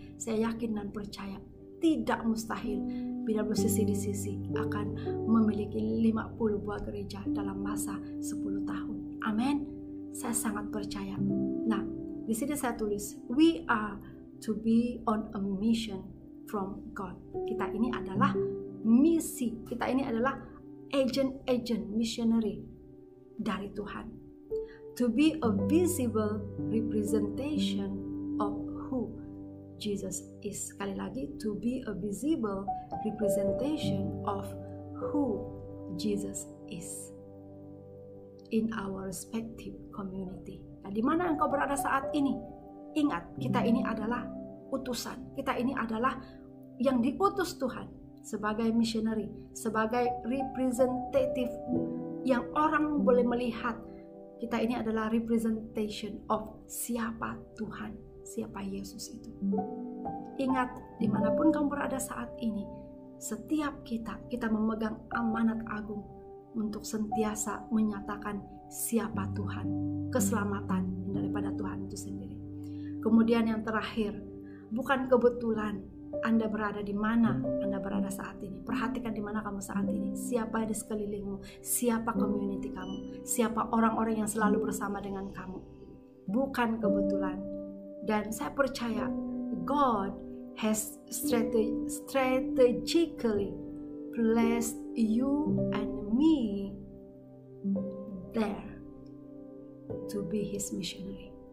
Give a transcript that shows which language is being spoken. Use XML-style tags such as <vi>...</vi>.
<ms>Saya yakin dan percaya tidak mustahil BWCC di sisi akan memiliki 50 buah gereja dalam masa 10 tahun. Amin. Saya sangat percaya. Nah, di sini saya tulis,</ms> <en>we are to be on a mission from God.</en> <ms>Kita ini adalah misi, kita ini adalah</ms> <en>agent missionary</en> <ms>dari Tuhan.</ms> <en>To be a visible representation of who Jesus is.</en> <ms>Sekali lagi,</ms> <en>to be a visible representation of who Jesus is in our respective community.</en> <ms>Nah, di mana engkau berada saat ini? Ingat, kita ini adalah utusan. Kita ini adalah yang diutus Tuhan sebagai missionary, sebagai representative yang orang boleh melihat. Kita ini adalah</ms> <en>representation of</en> <ms>siapa Tuhan, siapa Yesus itu. Ingat, dimanapun kamu berada saat ini, setiap kita memegang amanat agung untuk sentiasa menyatakan siapa Tuhan, keselamatan daripada Tuhan itu sendiri. Kemudian yang terakhir, bukan kebetulan Anda berada di mana Anda berada saat ini. Perhatikan di mana kamu saat ini. Siapa di sekelilingmu, siapa community kamu, siapa orang-orang yang selalu bersama dengan kamu. Bukan kebetulan. Dan saya percaya</ms> <en>God has strategically placed you and me there to be His missionary.</en>